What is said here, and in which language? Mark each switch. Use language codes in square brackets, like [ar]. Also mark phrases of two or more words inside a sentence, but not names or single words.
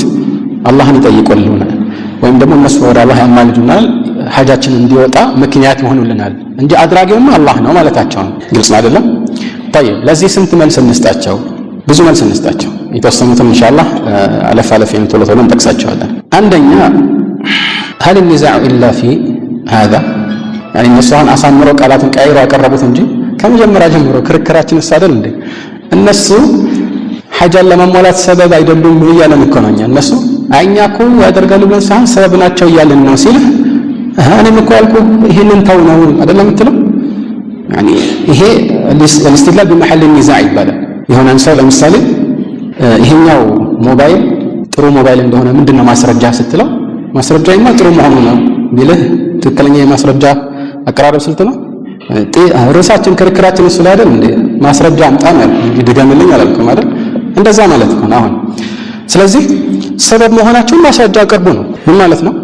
[am] አላህን ይጠይቁልናል ወይም ደግሞ እነሱ ወደ አላህ ያማልዱናል፣ ሐጃችን እንዲወጣ ምክንያት ይሆኑልናል እንጂ አድራጊውማ አላህ ነው ማለታቸው ነው። ግልጽ ነው አይደለም? طيب ለዚህ ስንት መልስ እንስጣቸው? ብዙ መልስ እንስጣቸው። የተወሰኑትን ኢንሻአላህ አለፍ ቶሎ እንጠቅሳቸዋለን። አንደኛ [ar] هل النزاع إلا في هذا يعني [am] እነሱ አሁን አሳምረው ቃላትን ቀይረው ያቀረቡት እንጂ ከመጀመሪያ ጀምሮ ክርክራችን አይደል እንዴ? እነሱ ሐጃን ለማሟላት ሰበብ አይደሉም እያለን እኮ ነው። እነሱ እኛ እኮ ያደርጋሉ ብለን ሳይሆን ሰበብ ናቸው እያለን ነው ሲል እኔም እኮ ያልኩህ ይሄንን ተው ነው አይደለም የምትለው? يعني ይሄ [ar] الاستدلال بمحل النزاع [am] ይባላል። የሆነን ሰው ለምሳሌ ይሄኛው ሞባይል ጥሩ ሞባይል እንደሆነ ምንድነው ማስረጃ ስትለው ማስረጃዬማ ጥሩ መሆኑ ነው ቢልህ ትክክለኛ የማስረጃ አቀራረብ ስልት ነው። ርዕሳችን ክርክራችን እሱ ላይ አይደል እንዴ? ማስረጃ አምጣ ነው ይድገምልኝ አላልኩም አይደል? እንደዛ ማለት ነው አሁን። ስለዚህ ሰበብ መሆናቸውን ማስረጃ አቅርቡ ነው። ምን ማለት ነው?